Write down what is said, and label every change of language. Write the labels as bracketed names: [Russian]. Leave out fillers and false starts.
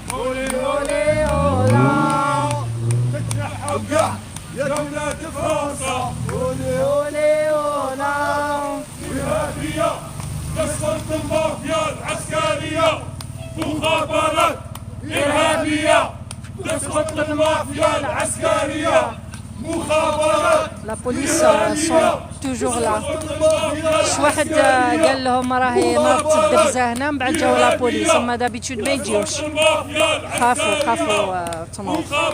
[Arabic] اولي اولي اولا تتنحوا كاع يا ولاد فرنسا. اولي اولي اولا إرهابية تسقط المافيا العسكرية. مخابرات إرهابية تسقط المافيا العسكرية. مخابرات. [French] La police sont toujours là. [Arabic] شي واحد قال لهم راهي ناضت الدبزة هنا، من بعد جاو لا بوليس. هما دابيتود ما يجيوش، خافوا تنوض.